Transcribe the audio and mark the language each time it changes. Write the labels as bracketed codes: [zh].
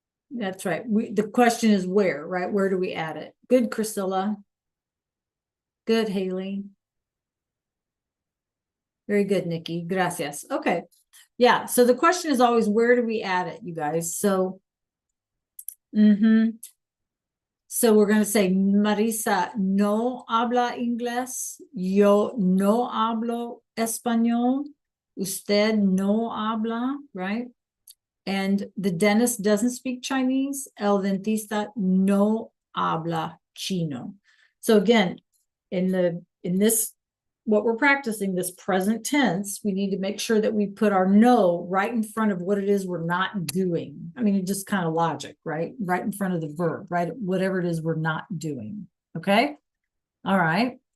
[en] That's right. The question is where, right? Where do we add it? Good, Priscilla. Good, Haley. Very good, Nikki. [es] Gracias. [en] Okay. Yeah. So the question is always, where do we add it, you guys? So, so we're going to say, Marisa [es] no habla inglés. Yo no hablo español. Usted no habla, right? [en] And the dentist doesn't speak Chinese. [es] El dentista no habla chino. [en] So again, in this, what we're practicing, this present tense, we need to make sure that we put our no right in front of what it is we're not doing. I mean, it's just kind of logic, right? Right in front of the verb, right? Whatever it is we're not doing. Okay. All right.